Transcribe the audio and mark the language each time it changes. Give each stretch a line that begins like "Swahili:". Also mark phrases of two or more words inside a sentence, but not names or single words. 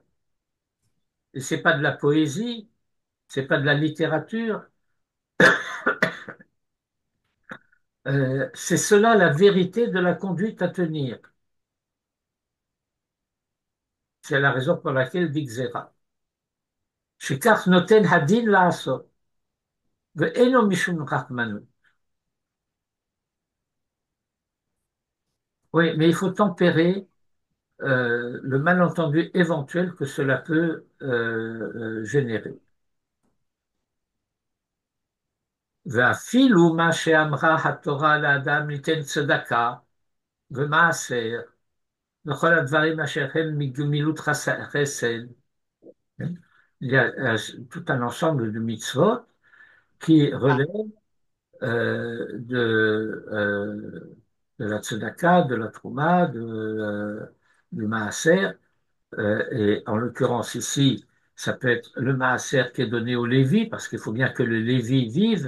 French: Et c'est pas de la poésie, c'est pas de la littérature, c'est cela la vérité de la conduite à tenir. C'est la raison pour laquelle dit Xéra.
Hebrew: שכך נותן הדין לעשות, ואינו משום רחמנות.
French: Oui, mais il faut tempérer le malentendu éventuel que cela peut générer.
Hebrew: ואפילו מה שאמרה התורה לאדם ליתן צדקה ומעשר וכל הדברים אשר הם מגמילות חסד.
French: Il y a tout un ensemble de mitzvot qui relèvent de la tzedaka, de la trouma, du maaser. Et en l'occurrence ici, ça peut être le maaser qui est donné au Lévi, parce qu'il faut bien que le Lévi vive.